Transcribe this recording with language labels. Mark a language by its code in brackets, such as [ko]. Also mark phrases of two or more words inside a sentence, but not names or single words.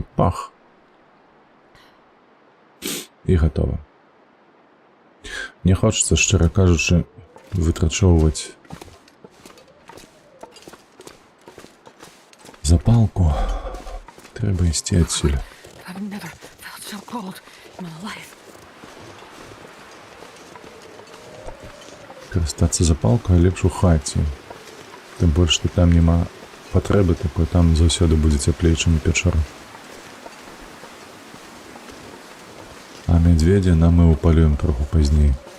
[be] Пах! І гатова. Не хочацца, шчыра кажучы, вытрачоўваць запалку. Трэба ісці адсюль. [en] I've never felt so cold in my life. [be] Карыстацца запалкай лепш у хаце. Тым больш, што там няма патрэбы такой, там заўсёды будзе цяплей, чым у печары. А мядзведзя нам мы упалюем троху пазней.